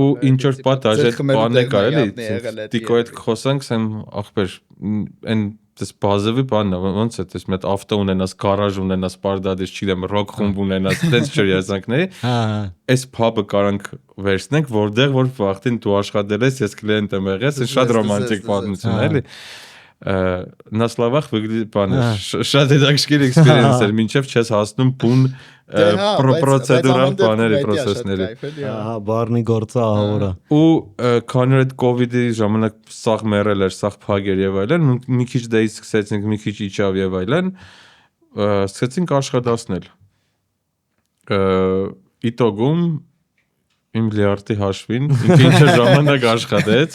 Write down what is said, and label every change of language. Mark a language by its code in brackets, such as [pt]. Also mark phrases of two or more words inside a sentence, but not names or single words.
[hy] Ու ինչ որ պատ այդ բանը կա էլի, Տիկո հետ խոսանք, ասեմ, ախպեր, այն Դες բազովի բանն է, ոնց է, դες մի հատ ավտո ունենաս, գարաժ ունենաս, պարդադես, չգիտեմ, ռոք խումբ ունենաս, տենց չէր երազանքների։ Այս փաբը կարանք վերցնենք, որտեղ որ վախտին դու աշխատել ես, ես կլիենտ եմ եղել, այս շատ ռոմանտիկ պատմություն է, էլի։ [ru] На словах выглядит [hy] բանը, շատ հետաքրքիր էքսպերիենս էր, մինչև չես հասնում բուն պրոցեդուրալ բաների process-ների։ Հա, բառնի գործը ահորը։ Ու քանի այդ COVID-ի ժամանակ սաղ մեռել էր, սաղ փագեր եւ այլն, մի քիչ դեից սկսեցինք, մի քիչ իջավ եւ այլն, սկսեցինք աշխատացնել։ Իտոգում իմ լիարդի հաշվին, ինքը ինչ ժամանակ աշխատեց։